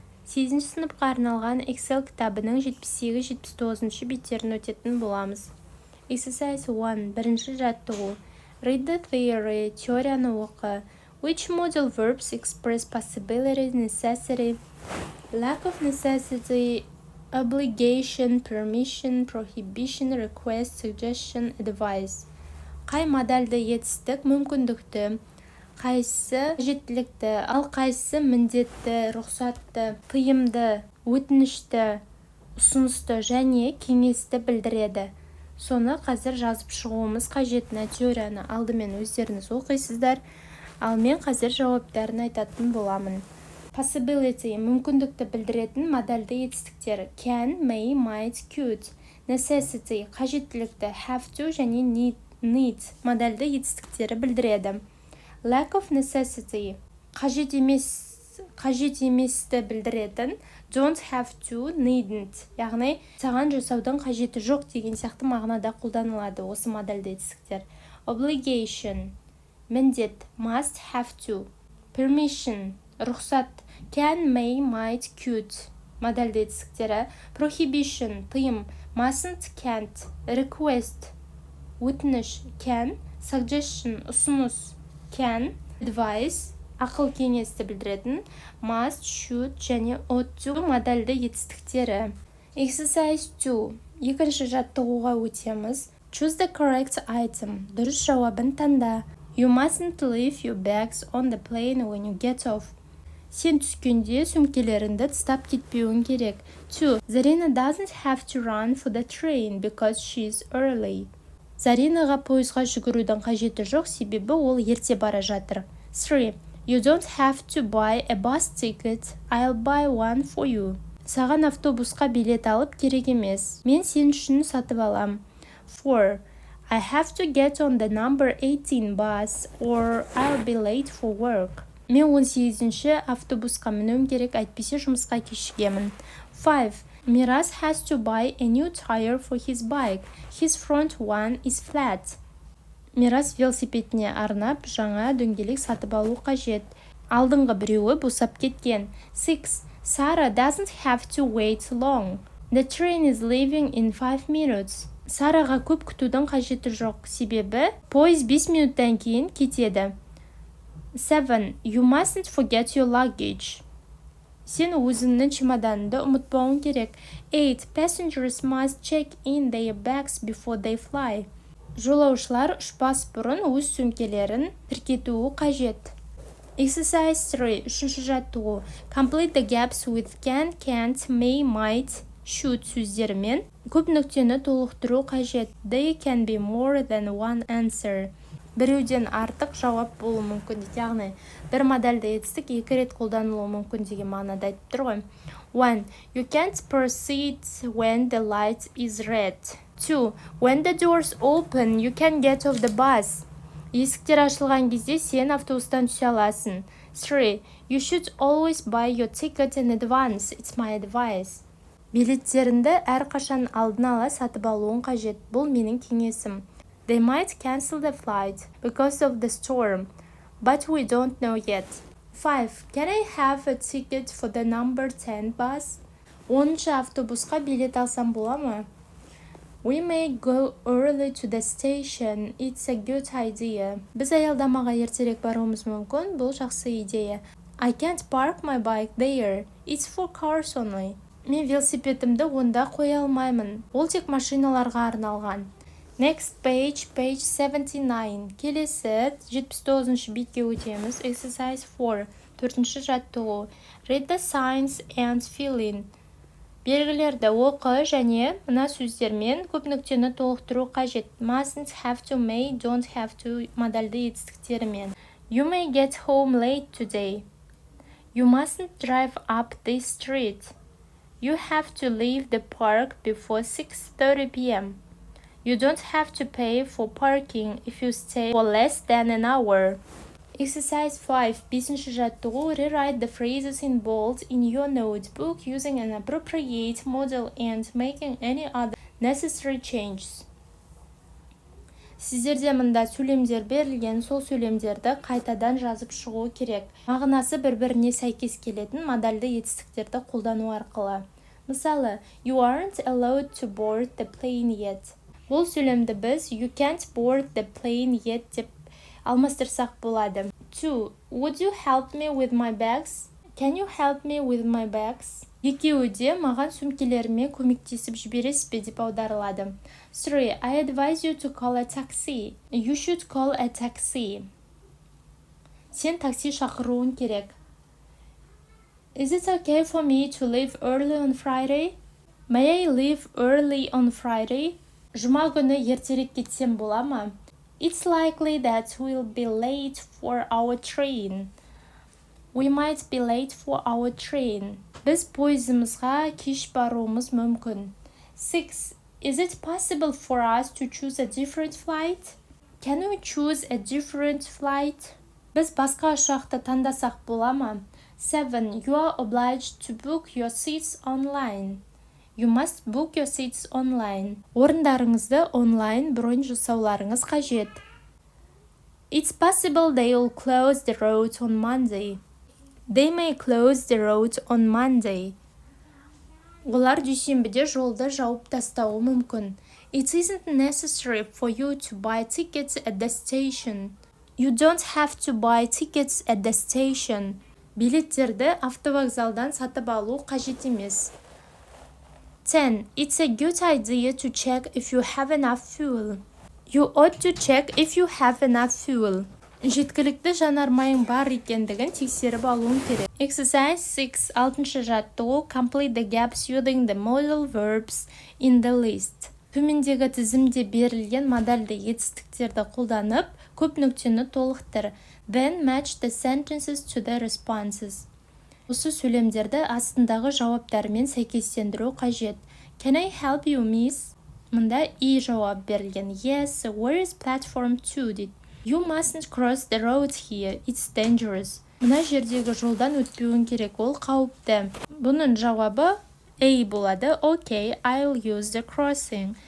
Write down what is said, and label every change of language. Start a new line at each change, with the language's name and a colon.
Kazakh: 8-ші сыныпқа арналған Excel кітабының 78-79 беттерін өтетін боламыз.
English: Exercise 1.
Kazakh: Бірінші жаттығу.
English: Read the theory,
Kazakh: теорияны оқы.
English: Which modal verbs express possibility, necessity, lack of necessity, obligation, permission, prohibition, request, suggestion, advice.
Kazakh: Қай модальды етістік мүмкіндікті, қайсысы қажеттілікті, ал қайсысы міндетті, рұқсатты, тыйымды, өтінішті, ұсынысты және кеңесті білдіреді. Соны қазір жазып шығуымыз қажет. Теорияны алдымен өздеріңіз оқисыздар, ал мен қазір жауаптарын айтатын боламын. Possibility мүмкіндікті білдіретін модальды етістіктер can, may, might, could. Necessity қажеттілікті have to және need модальды етістіктері білдіреді. Lack of necessity қажет еместі білдіретін don't have to, needn't. Яғни саған жасаудың қажеті жоқ деген сияқты мағынада қолданылады осы модальды етістіктер. Obligation міндет must, have to. Permission рұқсат can, may, might, could модальды етістіктері. Prohibition тыйым mustn't, can't. Request өтініш can, suggestion ұсыныс can, advice ақыл кеңесті білдіретін must, should және ought to модальды етістіктері.
English: Exercise 2.
Kazakh: Екінші жаттығуға өтеміз.
English: Choose the correct item.
Kazakh: Дұрыс жауабын таңда.
English: You mustn't leave your bags on the plane when you get off.
Kazakh: Сен түскенде сөмкелеріңді тастап кетпеуің керек. 2.
English: Zarina doesn't have to run for the train because she's early.
Kazakh: Заринаға пойызға жүгірудің қажеті жоқ, себебі ол ерте бара жатыр. 3.
English: You don't have to buy a bus ticket. I'll buy one for you.
Kazakh: Саған автобусқа билет алып керек емес. Мен сен үшін сатып алам.
English: 4. I have to get on the number 18 bus or I'll be late for work.
Kazakh: Мен 18-ші автобусқа мінуім керек, әйтпесе жұмысқа кешігемін. 5.
English: Miras has to buy a new tire for his bike. His front one is flat.
Kazakh: Мирас велосипедіне арнап жаңа дөңгелек сатып алу қажет. Алдыңғы біреуі босап кеткен. 6.
English: Sarah doesn't have to wait long. The train is leaving in 5 minutes.
Kazakh: Сараға көп күтудің қажеті жоқ, себебі пойыз 5 минуттан кейін кетеді. 7.
English: You mustn't forget your luggage.
Kazakh: Сен өзіңнің чемоданыңды ұмытпауың керек. 8.
English: Passengers must check in their bags before they fly.
Kazakh: Жолаушылар ұшпас бұрын өз сөмкелерін тіркетуі қажет.
English: Exercise 3.
Kazakh: Үшінші жаттығу.
English: Complete the gaps with can, can't, may, might, should
Kazakh: сөздерімен көп нүктені толықтыру қажет.
English: They can be more than one answer.
Kazakh: Біреуден артық жауап болуы мүмкін. Яғни бір модальды етістік екі рет қолданылуы мүмкін деген мағынада айтып тұр ғой. 1.
English: You can't proceed when the light is red. 2. When the doors open, you can get off the bus.
Kazakh: Есіктер ашылған кезде сен автобустан түсе аласың. 3.
English: You should always buy your ticket in advance. It's my advice.
Kazakh: Билеттеріңді әрқашан алдын ала сатып алуың қажет. Бұл менің кеңесім.
English: They might cancel the flight because of the storm, but we don't know yet. 5. Can I have a ticket for the number 10 bus?
Kazakh: 10-ші автобусқа билет алсам бола ма?
English: We may go early to the station. It's a good idea.
Kazakh: Біз аялдамаға ертерек баруымыз мүмкін. Бұл жақсы идея.
English: I can't park my bike there. It's for cars only.
Kazakh: Мен велосипедімді онда қоя алмаймын. Ол тек машиналарға арналған.
English: Next page, page 79.
Kazakh: Келесі 79-ші бетке өтеміз.
English: Exercise 4.
Kazakh: Төртінші жаттығу.
English: Read the signs and fill in.
Kazakh: Белгілерді оқы және мына сөздермен көп нүктені толықтыру қажет.
English: Mustn't, have to, may, don't have to
Kazakh: модальды етістіктерімен.
English: You may get home late today. You mustn't drive up this street. You have to leave the park before 6:30 p.m. You don't have to pay for parking if you stay for less than an hour. Exercise 5.
Kazakh: 5-ші жаттығу.
English: Rewrite the phrases in bold in your notebook using an appropriate modal and making any other necessary changes.
Kazakh: Сіздерде мында сөйлемдер берілген, сол сөйлемдерді қайтадан жазып шығу керек. Мағынасы бір-біріне сәйкес келетін модальды етістіктерді қолдану арқылы.
English: Мысалы, you aren't allowed to board the plane yet.
Kazakh: Бұл сөйлемді біз
English: you can't board the plane yet
Kazakh: деп алмастырсақ болады. 2.
English: Would you help me with my bags? Can you help me with my bags?
Kazakh: Екеуі де маған сөмкелеріме көмектесіп жібересіз бе деп аударылады. 3.
English: I advise you to call a taxi. You should call a taxi.
Kazakh: Сен такси шақыруың керек.
English: Is it okay for me to leave early on Friday? May I leave early on Friday?
Kazakh: Жұма күні ертерек кетсем бола ма?
English: It's likely that we'll be late for our train. We might be late for our train.
Kazakh: Біз пойызымызға кеш баруымыз мүмкін. 6.
English: Is it possible for us to choose a different flight? Can we choose a different flight?
Kazakh: Біз басқа ұшақты таңдасақ бола ма? 7.
English: You are obliged to book your seats online. You must book your seats online.
Kazakh: Орындарыңызды онлайн бронь жасауларыңыз қажет.
English: It's possible they will close the road on Monday. They may close the road on Monday.
Kazakh: Олар дүйсенбіде жолды жауып тастауы мүмкін.
English: It isn't necessary for you to buy tickets at the station. You don't have to buy tickets at the station.
Kazakh: Билеттерді автовокзалдан сатып алу қажет емес. 10.
English: It's a good idea to check if you have enough fuel. You ought to check if you have enough fuel.
Kazakh: Жеткілікті жанармайың бар екендігін тексеріп алуың керек.
English: Exercise 6.
Kazakh: 6-шы жаттығу.
English: Complete the gaps using the modal verbs in the list.
Kazakh: Төмендегі тізімде берілген модальды етістіктерді қолданып, көп нүктені толықтыр.
English: Then match the sentences to the responses.
Kazakh: Осы сөйлемдерді астындағы жауаптармен сәйкестендіру қажет.
English: Can I help you, miss?
Kazakh: Мұнда и жауап берілген.
English: Yes, where is platform 2?
Kazakh: Дейді.
English: You mustn't cross the road here. It's dangerous.
Kazakh: Мына жердегі жолдан өтпеуің керек, ол қауіпті. Бұның жауабы A болады.
English: Okay, I'll use the crossing.